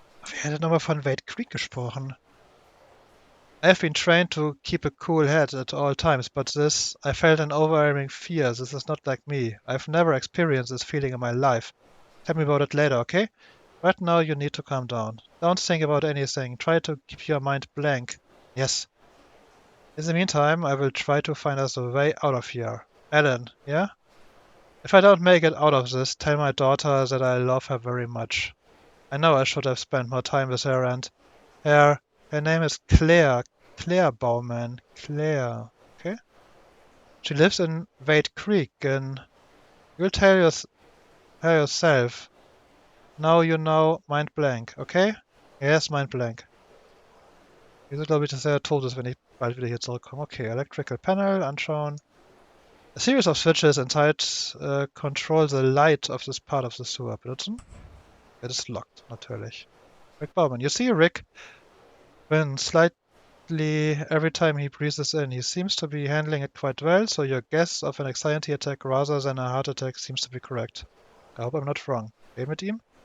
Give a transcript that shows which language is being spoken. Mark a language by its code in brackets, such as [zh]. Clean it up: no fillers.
[de] Wer hat denn nochmal von Wade Creek gesprochen? [en] I've been trained to keep a cool head at all times, but this, I felt an overwhelming fear. This is not like me. I've never experienced this feeling in my life. Tell me about it later, okay? Right now you need to calm down. Don't think about anything. Try to keep your mind blank. Yes. In the meantime, I will try to find us a way out of here. Ellen, yeah? If I don't make it out of this, tell my daughter that I love her very much. I know I should have spent more time with her and her name is Claire. Claire Bauman. Claire. Okay. She lives in Wade Creek and you'll tell her yourself. Now you know mind blank, okay? Yes, mind blank. [de] Diese glaube ich, dass er tot ist, wenn ich bald wieder hier zurückkomme. Okay, Electrical Panel anschauen. [en] A series of switches inside control the light of this part of the sewer. [de] Benutzen? [en] It is locked, natürlich. Rick Bauman. You see Rick when slightly every time he breathes in. He seems to be handling it quite well, so your guess of an anxiety attack rather than a heart attack seems to be correct. I hope I'm not wrong. [de] Reden mit ihm?